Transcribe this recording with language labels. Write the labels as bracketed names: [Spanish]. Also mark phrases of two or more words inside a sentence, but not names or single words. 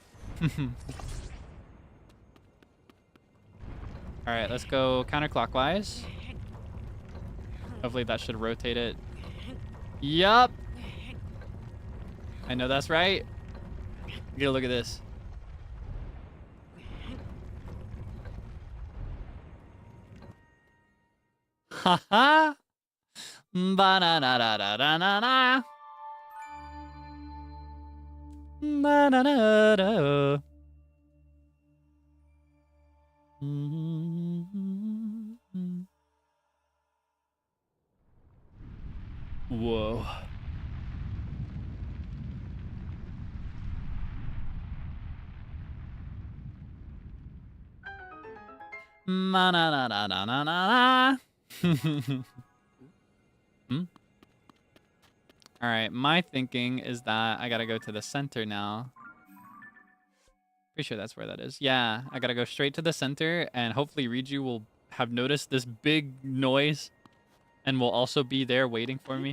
[English] Alright, let's go counterclockwise. Hopefully that should rotate it. Yup! I know that's right. Get a look at this. Haha! Ba-na-na-da-da-da-na-na. Ba-na-na-da. Whoa. Ma-na-na-na-na-na-na. All right, my thinking is that I gotta go to the center now. Pretty sure that's where that is. Yeah, I gotta go straight to the center, and hopefully Riju will have noticed this big noise and will also be there waiting for me.